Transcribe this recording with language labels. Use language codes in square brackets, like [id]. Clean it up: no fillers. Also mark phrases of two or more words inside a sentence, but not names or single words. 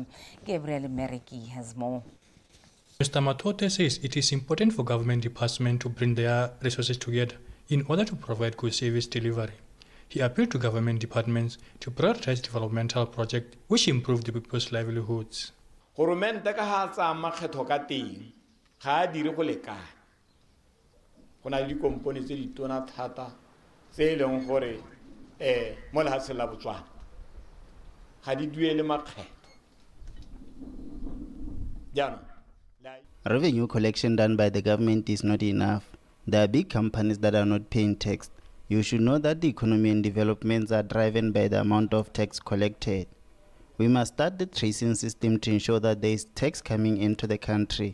[en] Gabriel Meriki has more. Mr. Matote says it is important for government departments to bring their resources together in order to provide good service delivery. He appealed to government departments to prioritize developmental projects which improve the people's livelihoods. [tn] Goromente ka ha tsa makgetho ka teng ga a dire go lekana. Go na le dikompone tse ditona thata tse leng gore mo lehatsheng la Botswana ga di duele makgetho. Jaanong [en] revenue collection done by the government is not enough. There are big companies that are not paying tax. You should know that the economy and developments are driven by the amount of tax collected. We must start the tracing system to ensure that there is tax coming into the country.